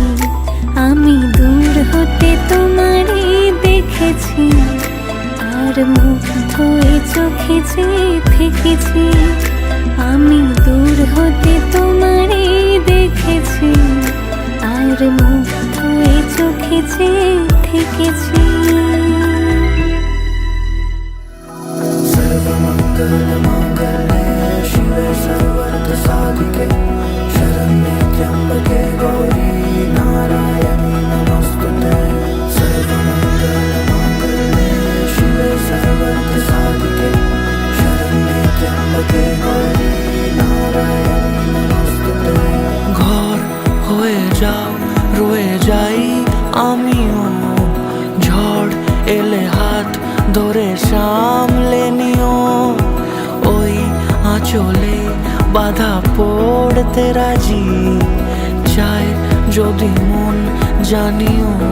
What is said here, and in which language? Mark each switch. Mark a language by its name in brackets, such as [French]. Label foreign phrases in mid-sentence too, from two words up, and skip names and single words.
[Bangla] আমি দূর হতে তোমারে দেখেছি, আর মুগ্ধ এই চোখে চেয়ে থেকেছি। আমি দূর হতে তোমারে দেখেছি, আর মুগ্ধ এই চোখে চেয়ে থেকেছি। [Sanskrit] सर्वमङ्गलमाङ्गल्ये शिवे सर्वार्थसाधिके शरण्ये त्र्यम्बके गौरी नारायणी नमोस्तुते। सर्वमङ्गलमाङ्गल्ये शिवे सर्वार्थसाधिके शरण्ये त्र्यम्बके गौरी नारायणी नमोस्तुते। [Bangla] ঘর হয়ে যাও, রয়ে যাই আমিও, ঝড় এলে হাত ধরে সামলে নিও। ওই আঁচলে বাধা পড়তে রাজি, চায় যদি মন জানিও।